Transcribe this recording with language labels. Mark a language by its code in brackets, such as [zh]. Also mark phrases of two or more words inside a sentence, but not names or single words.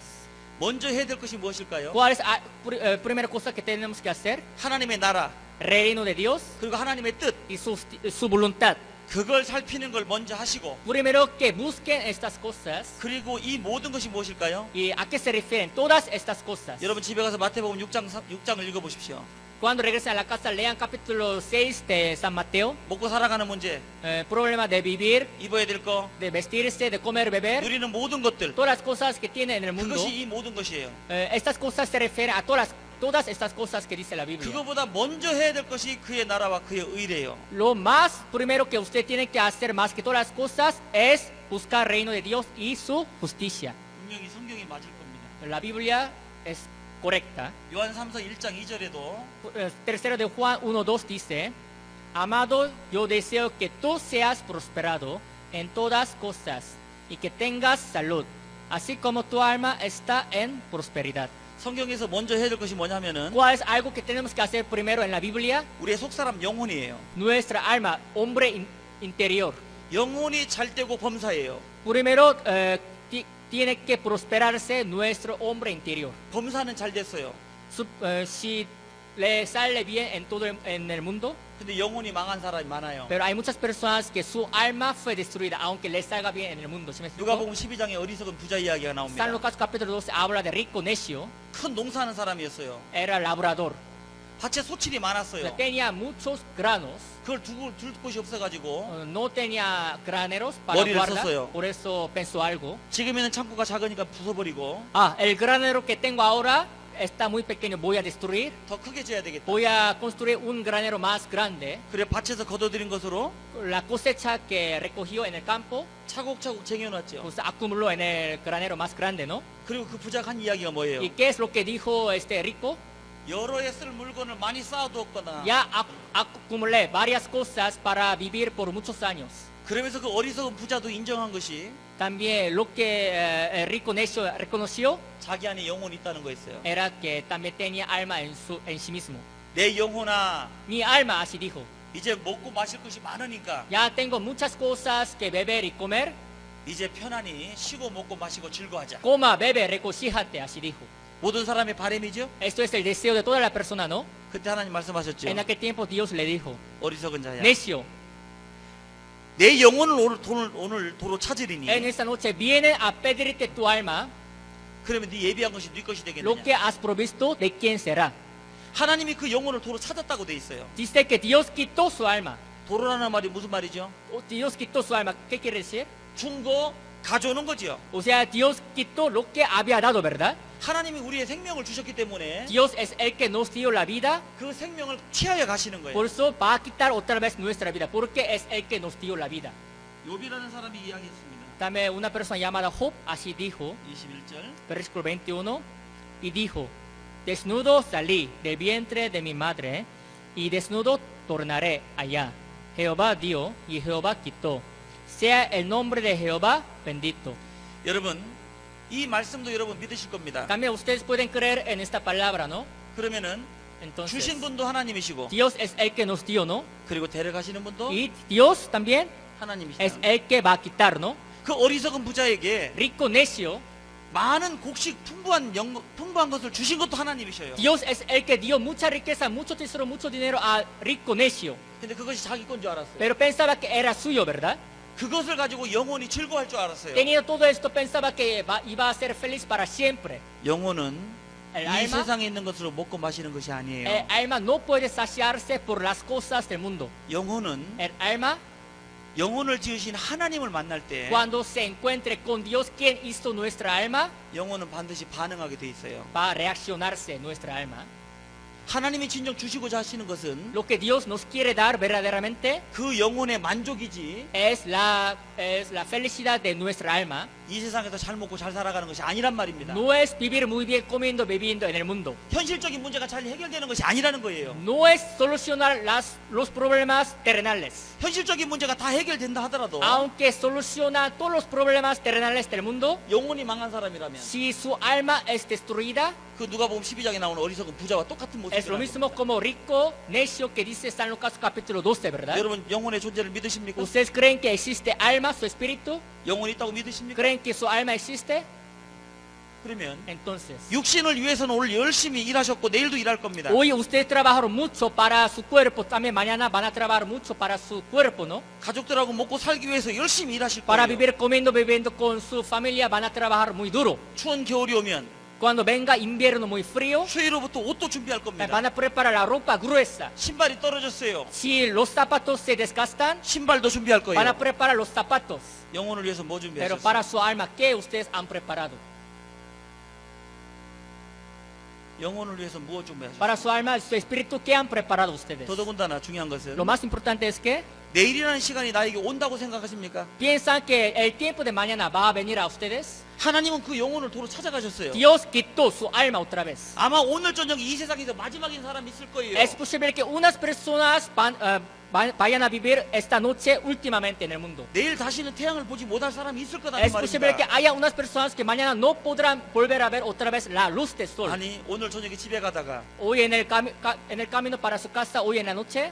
[ko] 먼저 해야 될 것이 무엇일까요? [es] ¿Cuál es la primera cosa que tenemos que hacer? [ko] 하나님의 나라 [es] Reino de Dios [ko] 그리고 하나님의 뜻 [es] y su voluntad. [ko] 그걸 살피는 걸 먼저 하시고 [es] primero que busquen estas cosas. [ko] 그리고 이 모든 것이 무엇일까요? [es] ¿Y a qué se refieren todas estas cosas? [ko] 여러분 집에 가서 마태복음 6장을 읽어보십시오. [es] Cuando regresen a la casa, lean capítulo 6 de San Mateo. [ko] 먹고 살아가는 문제, [es] Problema de vivir, [ko] 입어야 될 거, [es] de vestirse, de comer, beber. [ko] 누리는 모든 것들, [es] Todas las cosas que tiene en el mundo. [ko] 그것이 이 모든 것이에요. [es] Estas cosas se refieren a todas estas cosas que dice la Biblia. [ko] 그거보다 먼저 해야 될 것이 그의 나라와 그의 의래요. [es] Lo más primero que usted tiene que hacer más que todas las cosas es buscar el reino de Dios y su justicia. [ko] 분명히 성경이 맞을 겁니다. [es] La Biblia es correcta. [ko] 요한 3서 1장 2절에도 [es] Tercero de Juan 1:2 dice, Amado, yo deseo que tú seas prosperado en todas cosas y que tengas salud, así como tu alma está en prosperidad. [ko] 성경에서 먼저 해야 될 것이 뭐냐면은 [es] ¿Cuál es algo que tenemos que hacer primero en la Biblia? [ko] 우리의 속사람 영혼이에요. [es] Nuestra alma, hombre interior. [ko] 영혼이 잘 되고 범사예요. [es] Primero tiene que prosperarse nuestro hombre interior. [ko] 범사는 잘 됐어요. [es] Si le sale bien en todo en el mundo, [ko] 근데 영혼이 망한 사람이 많아요. [es] pero hay muchas personas que su alma fue destruida, aunque le salga bien en el mundo. ¿Sí me explico? [ko] 누가복음 12장에 어리석은 부자 이야기가 나옵니다. [es] San Lucas capítulo 12 habla de rico necio, [ko] 큰 농사하는 사람이었어요. [es] era labrador. [ko] 밭에 소출이 많았어요. [es] Tenía muchos granos, [ko] 그걸 둘 곳이 없어가지고 [es] no tenía graneros para [ko] 머리를 [es] guardar, [ko] 썼어요. [es] por eso pensó algo. [ko] 지금 있는 창고가 작으니까 부숴버리고 [es] El granero que tengo ahora está muy pequeño, voy a destruir. [ko] 더 크게 지어야 되겠다. [es] Voy a construir un granero más grande. [ko] 그래 밭에서 거둬들인 것으로 [es] La cosecha que recogió en el campo, [ko] 차곡차곡 쟁여놨죠. [es] pues acumuló en el granero más grande, ¿no? [ko] 그리고 그 부자가 한 이야기가 뭐예요? [es] ¿Y qué es lo que dijo este rico? [ko] 여러 해 쓸 물건을 많이 쌓아두었거나 [es] Ya acumulé varias cosas para vivir por muchos años. [ko] 그러면서 그 어리석은 부자도 인정한 것이 [es] También lo que el rico necio reconoció [ko] 자기 안에 영혼이 있다는 거였어요. [es] era que también tenía alma en sí mismo. [ko] 내 영혼아, [es] Mi alma, así dijo, [ko] 이제 먹고 마실 것이 많으니까 [es] ya tengo muchas cosas que beber y comer, [ko] 이제 편안히 쉬고 먹고 마시고 즐거워하자. [es] coma, bebe, regocíjate, así dijo. [ko] 모든 사람의 바람이죠. [es] Esto es el deseo de toda la persona, ¿no? [ko] 그때 하나님 말씀하셨죠. [es] En aquel tiempo Dios le dijo, [ko] 어리석은 자야, [es] necio, [ko] 내 영혼을 오늘 도로 찾으리니 [es] en esta noche viene a pedirte tu alma, [ko] 그러면 네 예비한 것이 네 것이 [es] lo que [ko] 되겠느냐. [es] has provisto, ¿de quién será? [ko] 하나님이 그 영혼을 도로 찾았다고 돼 있어요. [es] Dice que Dios quitó su alma. [ko] 도로라는 말이 무슨 말이죠? [es] Dios quitó su alma. ¿Qué quiere decir? [ko] 준 거 가져오는 거지요. [es] O sea, Dios quitó lo que había dado, ¿verdad? [ko] 하나님이 우리의 생명을 주셨기 때문에 [es] Dios es el que nos dio la vida, [ko] 그 생명을 취하여 가시는 거예요. [es] por eso va a quitar otra vez nuestra vida, porque es el que nos dio la vida. [ko] 욥이라는 사람이 이야기했습니다. [es] También una persona llamada Job así dijo, [ko] 21절. [es] versículo 21, y dijo, desnudo salí del vientre de mi madre, y desnudo tornaré allá. Jehová dio y Jehová quitó. Sea el nombre de Jehová bendito. [ko] 여러분, 이 말씀도 여러분 믿으실 겁니다. [es] También ustedes pueden creer en esta palabra, ¿no? [ko] 그러면은 [es] Entonces, [ko] 주신 분도 하나님이시고 [es] Dios es el que nos dio, ¿no? [ko] 그리고 데려가시는 분도 [es] Y Dios también es [ko] 하나님이시다. [es] el que va a quitar, ¿no? [ko] 그 어리석은 부자에게 [es] Rico necio, [ko] 많은 곡식 풍부한 것을 주신 것도 하나님이셔요. [es] Dios es el que dio mucha riqueza, mucho tesoro, mucho dinero a rico necio. [ko] 근데 그것이 자기 건 줄 알았어요. [es] Pero pensaba que era suyo, ¿verdad? [ko] 그것을 가지고 영혼이 즐거워할 줄 알았어요. [es] Teniendo todo esto, pensaba que iba a ser feliz para siempre. [ko] 영혼은 [es] El [ko] 이 [es] alma, [ko] 세상에 있는 것으로 먹고 마시는 것이 [es] el [ko] 아니에요. [es] alma no puede saciarse por las cosas del mundo. [ko] 영혼은 [es] El alma, [ko] 영혼을 지으신 하나님을 만날 때 [es] cuando se encuentre con Dios, quien hizo nuestra alma, [ko] 영혼은 반드시 반응하게 돼 있어요. [es] va a reaccionarse nuestra alma. [ko] 하나님이 진정 주시고자 하시는 것은 [es] Lo que Dios nos quiere dar verdaderamente [ko] 그 영혼의 만족이지 [es] es la felicidad de nuestra alma. [ko] 이 세상에서 잘 먹고 잘 살아가는 것이 아니란 말입니다. [es] No es vivir muy bien comiendo, bebiendo en el mundo. [ko] 현실적인 문제가 잘 해결되는 것이 아니라는 거예요. [es] No es solucionar los problemas terrenales. [ko] 현실적인 문제가 다 해결된다 하더라도 [es] Aunque soluciona todos los problemas terrenales del mundo, [ko] 영혼이 망한 사람이라면 [es] si su alma es destruida, [ko] 그 누가복음 12장에 나오는 어리석은 부자와 똑같은 [es] es lo [ko] 모습이라는 [es] mismo como rico necio que dice San Lucas capítulo 12, ¿verdad? [ko] 여러분 영혼의 존재를 믿으십니까? [es] ¿Ustedes creen que existe alma, su espíritu? [ko] 영혼이 있다고 믿으십니까? [es] ¿Creen que su alma existe? [ko] 그러면 [es] Entonces, [ko] 육신을 위해서는 오늘 열심히 일하셨고 내일도 일할 겁니다. [es] hoy ustedes trabajaron mucho para su cuerpo, también mañana van a trabajar mucho para su cuerpo, ¿no? [ko] 가족들하고 먹고 살기 위해서 열심히 일하실 [es] Para [ko] 거예요. [es] vivir comiendo, bebiendo con su familia van a trabajar muy duro. [ko] 추운 겨울이 오면 [es] Cuando venga invierno muy frío, [ko] 추위로부터 옷도 준비할 겁니다. [es] van a preparar la ropa gruesa. [ko] 신발이 떨어졌어요. [es] Si los zapatos se desgastan, [ko] 신발도 준비할 거예요. [es] van a preparar los zapatos. [ko] 영혼을 위해서 뭐 [es] Pero [ko] 준비하셨어요? [es] para su alma, ¿qué ustedes han preparado? [ko] 영혼을 위해서 무엇 준비하셨어요? [es] Para su alma, su espíritu, ¿qué han preparado ustedes? [ko] 더더군다나 중요한 것은 [es] Lo más importante es que [ko] 내일이라는 시간이 나에게 온다고 생각하십니까? [es] piensan que el tiempo de mañana va a venir a ustedes. [ko] 하나님은 그 영혼을 도로 찾아가셨어요. [es] Dios quitó su alma otra vez. [ko] 아마 오늘 저녁 이 세상에서 마지막인 사람이 있을 거예요. [es] Es posible que unas personas vayan a vivir esta noche últimamente en el mundo. [ko] 내일 다시는 태양을 보지 못할 사람이 있을 거다는 [es] Es posible que [ko] 말입니다. [es] haya unas personas que mañana no podrán volver a ver otra vez la luz del sol. [ko] 아니 오늘 저녁에 집에 가다가 [es] Hoy en el camino para su casa, hoy en la noche,